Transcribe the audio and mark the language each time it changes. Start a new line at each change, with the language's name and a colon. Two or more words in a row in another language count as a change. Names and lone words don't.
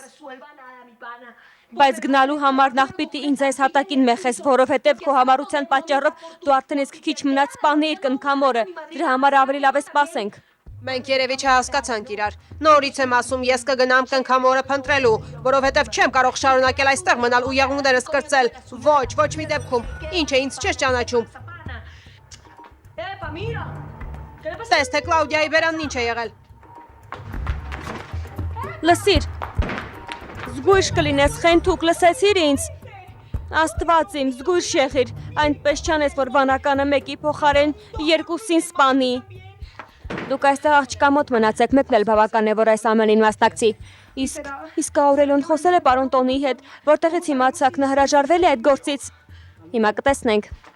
Armenian: Բայց գնալու համար նախ պիտի ինձ այս հատակին մեխես, որովհետև քո համառության պատճառով դու արդեն իսկ քիչ մնաց սպանեիր կնքամորը, դրա համար ավելի լավ է սպասենք։ Մենք երևի չհասկացանք իրար։ Նորից եմ ասում, ես կգնամ կնքամորը փնտրելու, որովհետև չեմ կարող շարունակել այստեղ մնալ ու եղունգներս կրծել։ Ոչ մի դեպքում։ Ինչ է, ինձ չես ճանաչում։
Spanish: Epa, mira. ¿Qué le pasa?
Armenian: Տես թե Կլաուդիայի բերանն ինչ է եղել։ Լսիր, զգույշ կլինես, խենթուկ, լսեցիր ինձ։ Աստված իմ, զգույշ եղիր, այնպես չանես, որ վանականը մեկի փոխարեն երկուսին սպանի։ Դուք այստեղ աղջկա մոտ մնացեք, մեկն էլ բավական է, որ այս ամենին մասնակցի։ Իսկ Աուրելիոն խոսել է պարոն Տոնիի հետ, որտեղից իմացաք նա հրաժարվել է այդ գործից։ Հիմա կտեսնենք։